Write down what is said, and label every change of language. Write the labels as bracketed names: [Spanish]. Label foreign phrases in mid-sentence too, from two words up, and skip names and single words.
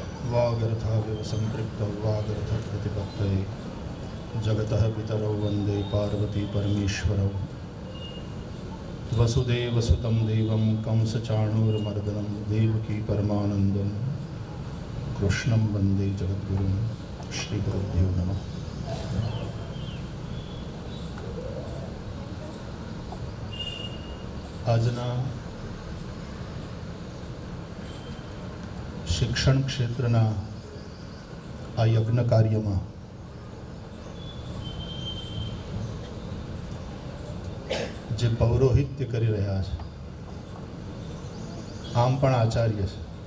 [Sanskrit] वागर्थाविव संपृक्तौ वागर्थप्रतिपत्तये जगतः पितरौ वन्दे पार्वती परमेश्वरौ वसुदेवसुतं देवं कंसचाणूरमर्दनं देवकी परमानन्दं कृष्णं वन्दे जगद्गुरुं श्रीगुरुभ्यो नमः। [Gujarati] આજના શિક્ષણ ક્ષેત્રના આ યજ્ઞ કાર્યમાં જે પૌરોહિત્ય કરી રહ્યા છે, આમ પણ આચાર્ય છે,